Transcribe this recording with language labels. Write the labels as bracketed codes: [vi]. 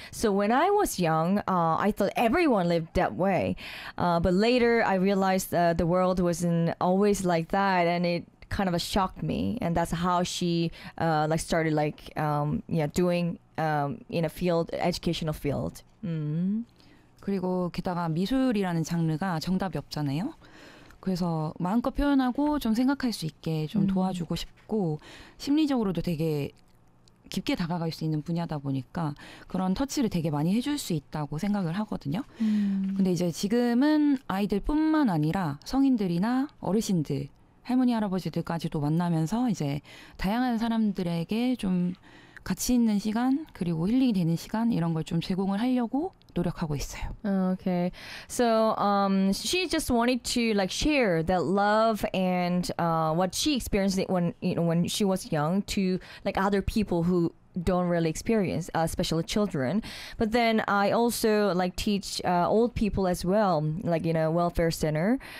[en] So when I was young, I thought everyone lived that way. But later, I realized the world wasn't always like that, and it kind of shocked me. And that's how she like started like doing in a field educational field. [ko] 그리고 게다가 미술이라는 장르가 정답이 없잖아요. 그래서 마음껏 표현하고 좀 생각할 수 있게 좀 도와주고 싶고 심리적으로도 되게 깊게 다가갈 수 있는 분야다 보니까 그런 터치를 되게 많이 해줄 수 있다고 생각을 하거든요. 근데 이제 지금은 아이들뿐만 아니라 성인들이나 어르신들, 할머니, 할아버지들까지도 만나면서 이제 다양한 사람들에게 좀 가치 있는 시간 그리고 힐링이 되는 시간 이런 걸 좀 제공을 하려고 노력하고 있어요. [en] Okay, so she just wanted to like share that love and what she experienced when when she was young to like other people who don't really experience, especially children. But then I also like teach old people as well, like in a welfare center.